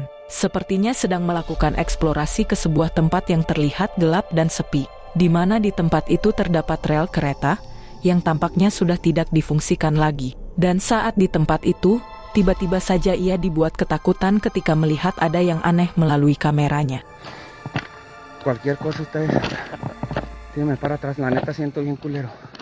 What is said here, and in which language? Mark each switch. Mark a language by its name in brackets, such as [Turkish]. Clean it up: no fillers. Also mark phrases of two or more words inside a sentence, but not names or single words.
[Indonesian] Sepertinya sedang melakukan eksplorasi ke sebuah tempat yang terlihat gelap dan sepi, di mana di tempat itu terdapat rel kereta yang tampaknya sudah tidak difungsikan lagi. Dan saat di tempat itu, tiba-tiba saja ia dibuat ketakutan ketika melihat ada yang aneh melalui kameranya. [Spanish] Cualquier cosa ustedes, tírame para atrás, la neta siento bien culero.